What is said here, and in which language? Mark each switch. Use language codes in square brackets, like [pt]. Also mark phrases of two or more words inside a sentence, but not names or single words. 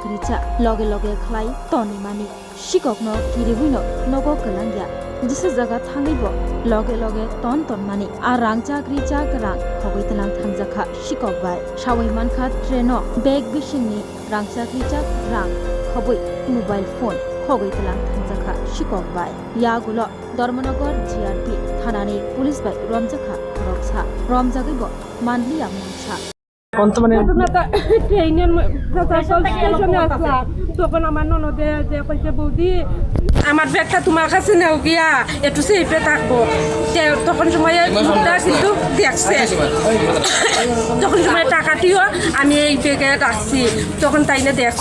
[trp] रिचा लगे लगे खलाय तनि मानि शिककनो किरिबुइनो नगो कलांगिया जिसे जगह थांगैबो लगे लगे तन मानि आ रांचाक रिचाक रां खगै थलांजाक्खा शिकक बाय सावै मानखा ट्रेनो बेग बिसिंनि रांचाक रिचाक रां खबै [en] mobile phone [trp] खगै थलांजाक्खा शिकक बाय यागुलो धर्मनगर जीआरपी थानानि पुलिस बाय रमजाक्खा खरगसा रमजागैबो मानलिया मुंसा [bn] ট্রেনের স্টেশনে আসলাম তখন আমার ননদে যে কইছে বৌদি আমার ব্যাগটা তোমার কাছে নেও গিয়া একটু সেফে থাকবো তখন সময়ে লোকটা কিন্তু দেখছে তখন সময় টাকাটিও আমি এই ব্যাগে রাখছি তখন তাই না দেখছি